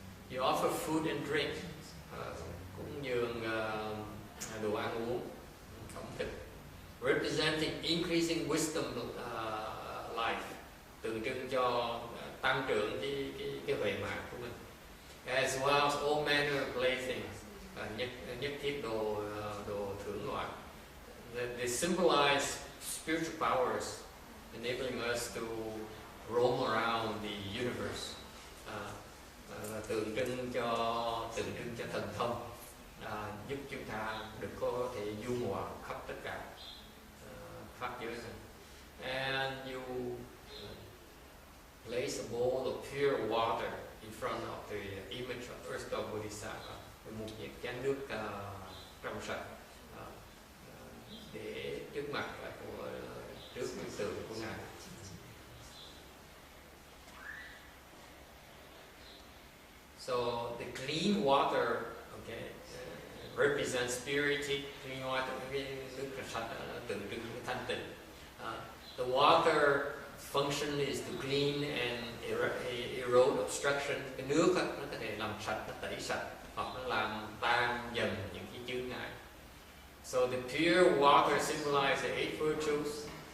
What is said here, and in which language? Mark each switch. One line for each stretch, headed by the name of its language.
English: You offer food and drink,
Vietnamese: cúng dường đồ ăn uống, ẩm thực.
English: Representing increasing wisdom life,
Vietnamese: tượng trưng cho tăng trưởng cái huệ mạng của mình.
English: As well as all manner of playthings,
Vietnamese: nhất thiết đồ thưởng ngoại.
English: They symbolize spiritual powers, enabling us to roam around the universe.
Vietnamese: Tượng trưng cho thần thông, giúp chúng ta được có thể du ngoạn khắp tất cả pháp giới này.
English: And you place a bowl of pure water in front of the image of Earth God Bodhisattva,
Vietnamese: một chén nước trong sạch để trước mặt của trước biểu tượng của ngài.
English: So the clean water, okay, represents purity. Clean water,
Vietnamese: cái nước sạch tượng trưng cái thanh tịnh.
English: The water function is to clean and erode obstruction.
Vietnamese: Cái nước nó có thể làm sạch, nó tẩy sạch, hoặc nó làm tan dần những cái chướng ngại.
English: So the pure water symbolizes the eight virtues.